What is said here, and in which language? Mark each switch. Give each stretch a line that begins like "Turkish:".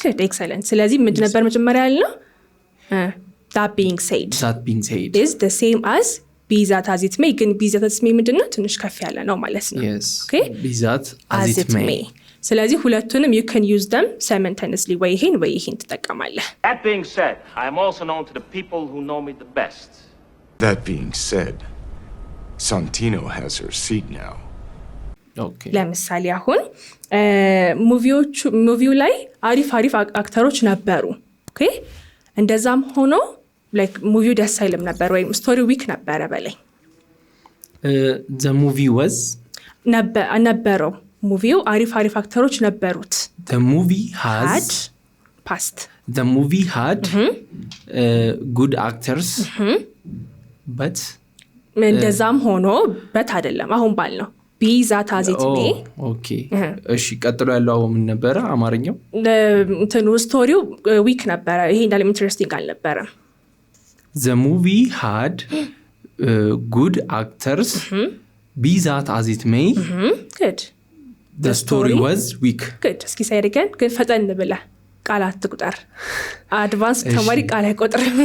Amharic: good excellent ስለዚህ ምንድን ነበር መጀመሪያ ያልነው
English: that being said is the same as be that as it may
Amharic: ግን
English: be that as it may
Amharic: ምንድነው ትንሽ ከፍ ያለ ነው ማለት ነው
English: yes okay be that as it may
Amharic: ስለዚህ ሁለቱንም
English: you can use them simultaneously
Amharic: ወይ ይሄን ትጠቀማለህ
English: That being said I am also known to the people who know me the best That being said Santino has her seat now okay
Amharic: ለምሳሌ አሁን ሙቪው ላይ አሪፍ አክተሮች ነበሩ okay እንደዛም ሆኖ like ሙቪው ደስ አይልም ነበር ወይም ስቶሪ ዊክ ነበረ በላይ
English: the movie was
Amharic: ነበረው ሙቪው አሪፍ አክተሮች ነበሩት
English: the movie had past the movie had good actors but
Amharic: እንደዛም ሆኖ በት አይደለም አሁን ባልነው
English: be that as it may
Amharic: okay እሺ ቀጥሎ ያለው ምን ነበር አማርኛው እንትኑ ስቶሪው ዊክ ነበረ ይሄ እንዳለ ኢንትረስቲንግ አልነበረም
English: the movie had good actors be that as it may good the story was weak
Amharic: good እስኪ
English: say it again
Amharic: ግን ፈጠን ብለህ ቃላት ቁጥር አድቫንስ ተማሪ ቃል አይቆጥር